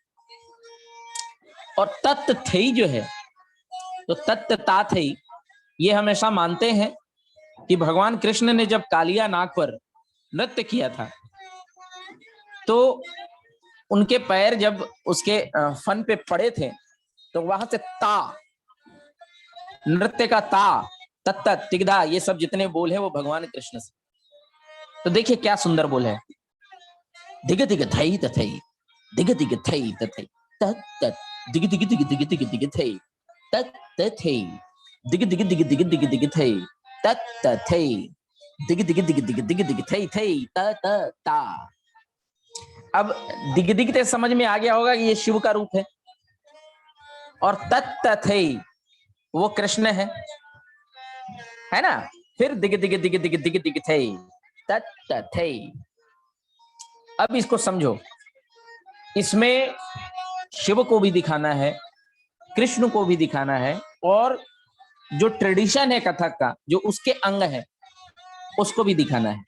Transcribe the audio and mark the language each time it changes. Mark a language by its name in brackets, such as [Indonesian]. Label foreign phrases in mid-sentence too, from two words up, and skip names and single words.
[Hindi] और तत् थई जो है, तो तत् ता थई, ये हमेशा मानते हैं कि भगवान कृष्ण ने जब कालिया नाग पर नृत्य किया था, तो उनके पैर जब उसके फन पे पड़े थे, तो वहां से ता, नृत्य का ता, तत्त तिगदा, ये सब जितने बोल है वो भगवान कृष्ण से। तो देखिए क्या सुंदर बोल है, दिग दिग थई तथई दिग दिग थई तथई तत् तत् दिग दिग दिग दिग दिग दिग थई तत् तथई दिग दिग दिग दिग दिग दिग थे त त थे दिग दिग दिग दिग दिग दिग थे त त ता। अब दिग दिग ते समझ में आ गया होगा कि ये शिव का रूप और तत् थे वो कृष्ण है ना। फिर दिग दिग दिग दिग दिग दिग थे तत् थे। अब इसको समझो, इसमें शिव को भी दिखाना है, कृष्ण को भी दिखाना है, और जो ट्रेडिशन है कथक का, जो उसके अंग है, उसको भी दिखाना है।